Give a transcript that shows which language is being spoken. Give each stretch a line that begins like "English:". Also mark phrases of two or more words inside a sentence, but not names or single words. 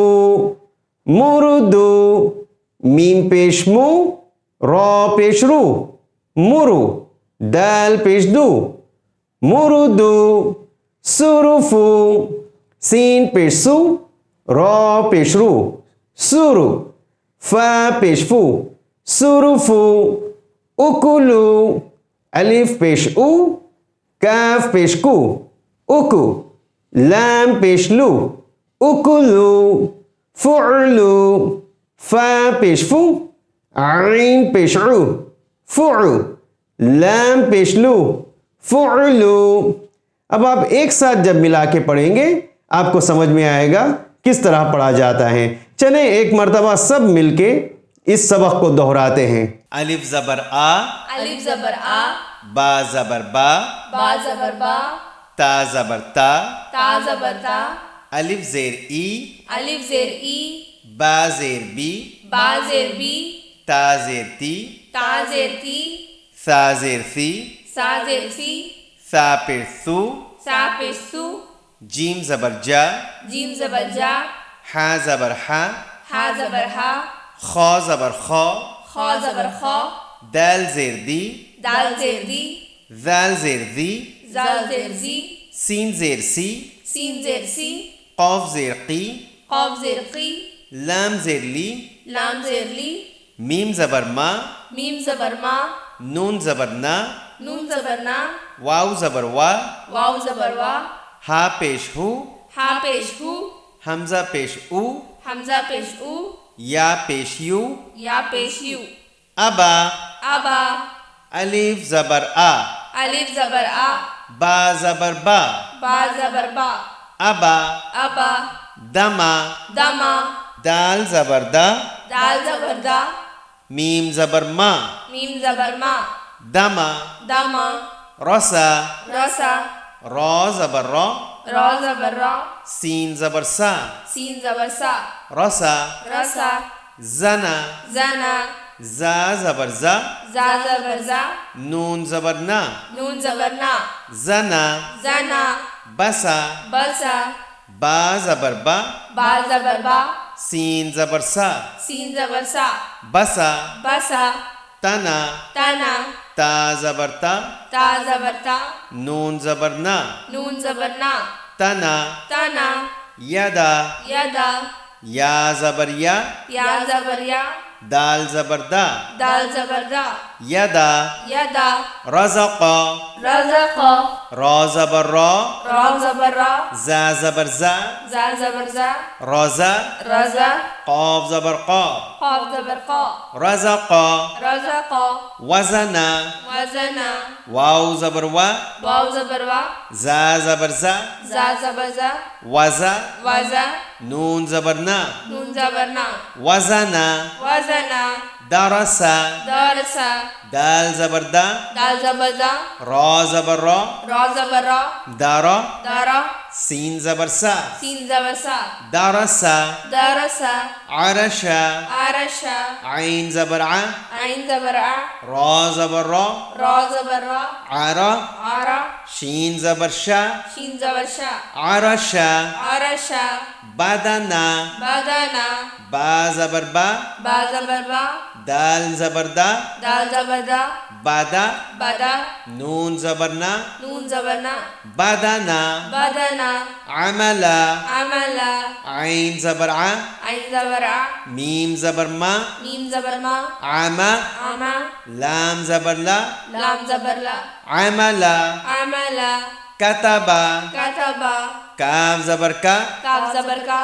Urdu: مُرُدو، میم پیش مو، را پیش رو، مُرُ، دال پیش دو، مُرُدو. سُرُفو، سین پیش سو، را پیش رو, سُرُ، فا پیش فو، سُرُفو. اُکُلو، الف پیش اُ، کاف پیش کو، اُکُ، لام پیش لو، اُکُلو. فُعلو، فا پیش فو، عین پیش اُ، فُع، لام پیش لو، فُعلو. اب آپ ایک ساتھ جب ملا کے پڑھیں گے آپ کو سمجھ میں آئے گا کس طرح پڑھا جاتا ہے. چلیں ایک مرتبہ سب مل کے اس سبق کو دہراتے ہیں. الف زبر آ, الف زبر آ, با زبر با, با زبر با, تا زبر تا, تا زبر تا, الف زیر ای, الف زیر ای, با زیر بی, با زیر بی, تا زیر تی, تا زیر تی, ثا زیر ثی, ثا زیر ثی, ثا پیش ثو, ثا پیش ثو, جیم زبر جا, جیم زبر جا, حا زبر حا ہا زبر ہا خا زبر خا خا زبر خا دال زیر دی دال زیر دی ذال زیر دی زال زیر زی سین زیر سی سین زیر سی قاف زیر قی قاف زیر قی لام زیر لی لام زیر لی میم زبر ما میم زبر ما نون زبر نا نون زبر نا واو زبر وا واو زبر وا ہا پیش ہو ہا پیش ہو حمزہ پیش او حمزہ پیش او یا پیش یو یا پیش یو ابا ابا الف زبر آ الف زبر آ با زبر با با زبر با ابا ابا دما دما دال زبر دا دال زبر دا میم زبر ما میم زبر ما دما دما رسا رسا را زبر را را زبر را سین زبر سا سین زبر سا رسا رسا زنا زنا زا زبر زا زا زبر زا نون زبر نا نون زبر نا زنا زنا بسا بسا با زبر با با زبر با سین زبر سا سین زبر سا بسا بسا تنا تنا تا زبر تا تا زبر تا نون زبر نا نون زبر نا تنا تنا یدا یدا یا زبر یا یا زبر یا دال زبر دا دال زبر دا یدا یدا رزقا رزق را زبر را را زبر را زا زبر زا زا زبر زا رزا رزا قاف زبر قا قاف زبر قا رزقا رزق وزنا وزنا واو زبر وا واو زبر وا زا زبر زا زا زبر زا وزا وزا نون زبر نا نون زبر نا وزنا وزنا درسا درسا دال زبر دا دال زبر دا را زبر را را زبر را دارا دارا سین زبر سا سین زبر سا درسا درسا عرشا عرشا عین زبر ع عین زبر ع را زبر را را زبر را عرا عرا شین زبر شا شین زبر شا عرشا عرشا بدنا بدنا با زبر با با زبر با دال زبر دا دال زبر دا بدا بدا نون زبر نا نون زبر نا بدنا بدنا عملا عملا عین زبر ع عین زبر ع میم زبر ما میم زبر ما عما عما لام زبر لا لام زبر لا عملا عملا كتبا كتبا كاف زبر کا کاف زبر کا